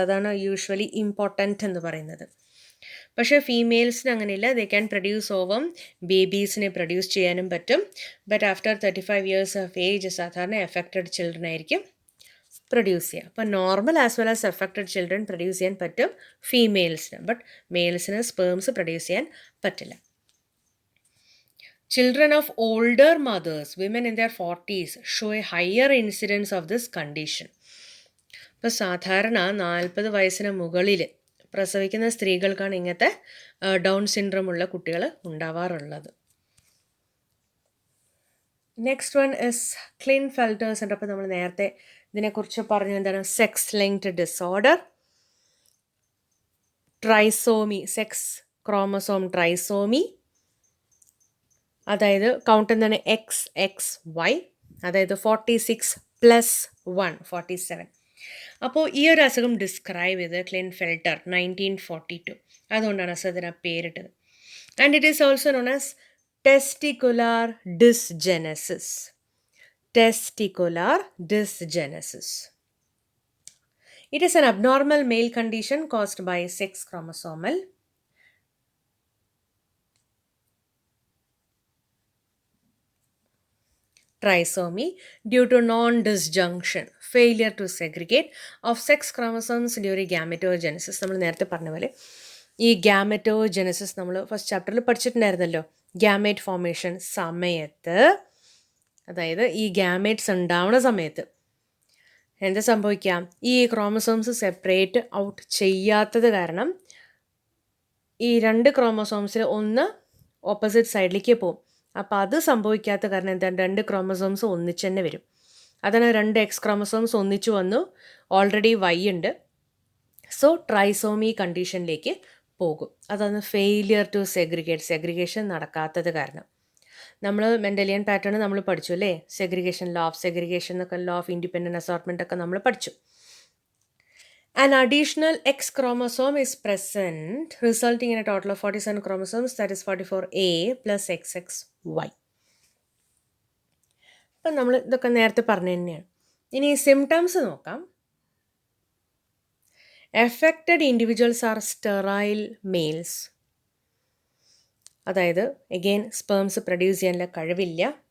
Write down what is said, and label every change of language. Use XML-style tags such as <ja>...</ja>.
<ml>അതാണ് usually important എന്ന് പറയുന്നത്. പക്ഷേ ഫീമെയിൽസിന് അങ്ങനെയില്ല,</ml> <en>they can produce ovum,</en> <ml>ബേബീസിനെ produce ചെയ്യാനും പറ്റും. But after 35 years of age സാധാരണ എഫക്റ്റഡ് ചിൽഡ്രൻ ആയിരിക്കും പ്രൊഡ്യൂസ് ചെയ്യുക. അപ്പോൾ normal as well as affected children produce ചെയ്യാൻ പറ്റും ഫീമെയിൽസിന്, ബട്ട് മെയിൽസിന് സ്പേംസ് പ്രൊഡ്യൂസ് ചെയ്യാൻ പറ്റില്ല.</ml> <en>Children of older mothers, women in their 40s, show a higher incidence of this condition.</en> <ml>ഇപ്പോൾ സാധാരണ 40 വയസ്സിന് മുകളിൽ പ്രസവിക്കുന്ന സ്ത്രീകൾക്കാണ് ഇങ്ങനത്തെ ഡൗൺ സിൻഡ്രോം ഉള്ള കുട്ടികൾ ഉണ്ടാവാറുള്ളത്. നെക്സ്റ്റ് വൺ ഇസ് ക്ലിൻഫെൽറ്റേഴ്സ് ഉണ്ട്. അപ്പോൾ നമ്മൾ നേരത്തെ ഇതിനെക്കുറിച്ച് പറഞ്ഞു, എന്താണ് sex linked disorder, trisomy, sex chromosome trisomy, അതായത് കൗണ്ട് എന്താണ് XXY, അതായത് 46+1 47. അപ്പോൾ ഈ ഒരു അസുഖം ഡിസ്ക്രൈബ് ചെയ്ത് ക്ലിൻഫെൽറ്റർ 1942, അതുകൊണ്ടാണ് അസുഖത്തിന് പേരിട്ടത്.</ml> <en>And it is also known as testicular dysgenesis. Testicular dysgenesis. It is an abnormal male condition caused by sex chromosomal trisomy due to non-disjunction, failure to segregate of sex chromosomes during gametogenesis.</en> <ml>നമ്മൾ നേരത്തെ പറഞ്ഞ പോലെ ഈ gametogenesis നമ്മൾ first ചാപ്റ്ററിൽ പഠിച്ചിട്ടുണ്ടായിരുന്നല്ലോ. Gamete formation സമയത്ത്, അതായത് ഈ ഗ്യാമേറ്റ്സ് ഉണ്ടാവുന്ന സമയത്ത് എന്താ സംഭവിക്കാം, ഈ ക്രോമസോംസ് സെപ്പറേറ്റ് ഔട്ട് ചെയ്യാത്തത് കാരണം ഈ 2 ക്രോമസോംസിൽ ഒന്ന് ഓപ്പോസിറ്റ് സൈഡിലേക്ക് പോകും. അപ്പോൾ അത് സംഭവിക്കാത്ത കാരണം എന്താണ്, 2 ക്രോമസോംസ് ഒന്നിച്ച് തന്നെ വരും. അതാണ് 2 X ക്രോമസോംസ് ഒന്നിച്ചു വന്നു, ഓൾറെഡി Y ഉണ്ട്, സോ ട്രൈസോമി കണ്ടീഷനിലേക്ക് പോകും. അതാണ് ഫെയിലിയർ ടു സെഗ്രിഗേഷൻ നടക്കാത്തത് കാരണം. നമ്മൾ മെൻഡലിയൻ പാറ്റേൺ നമ്മൾ പഠിച്ചു അല്ലേ, സെഗ്രിഗേഷൻ, ലോ ഓഫ് സെഗ്രിഗേഷൻ എന്നൊക്കെ, ലോ ഓഫ് ഇൻഡിപെൻഡൻറ്റ് അസോർട്ട്മെൻ്റ് ഒക്കെ നമ്മൾ പഠിച്ചു.</ml> <en>An additional X chromosome is present, resulting in a total of 47 chromosomes, that is 44A plus XXY.</en> <ml>അപ്പം നമ്മൾ ഇതൊക്കെ നേരത്തെ പറഞ്ഞു തന്നെയാണ്. ഇനി സിംറ്റംസ് നോക്കാം.</ml> <en>Affected individuals are sterile males,</en> <ml>അതായത് എഗെയിൻ സ്പേംസ് പ്രൊഡ്യൂസ് ചെയ്യാനുള്ള കഴിവില്ല.</ml>